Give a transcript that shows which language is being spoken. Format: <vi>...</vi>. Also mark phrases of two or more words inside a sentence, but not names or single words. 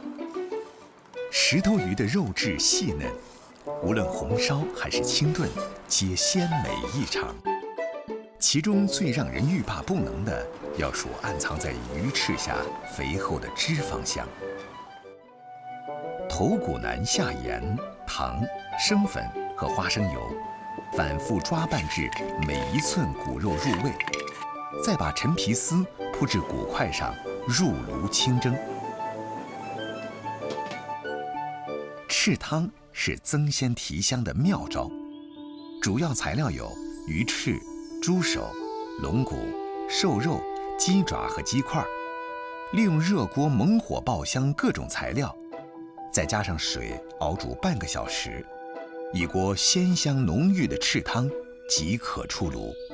<zh>石頭魚的肉質細嫩，無論紅燒還是清燉，皆鮮美異常。其中最讓人欲罷不能的，要數暗藏在魚翅下肥厚的脂肪香。頭骨南下鹽，糖、生粉和花生油，反复抓拌至每一寸骨肉入味，再把陈皮丝铺至骨块上，入炉清蒸。赤汤是增鲜提香的妙招，主要材料有鱼翅、猪手、龙骨、瘦肉、鸡爪和鸡块，利用热锅猛火爆香各种材料，再加上水熬煮半个小时，一锅鲜香浓郁的赤汤即可出炉。</zh>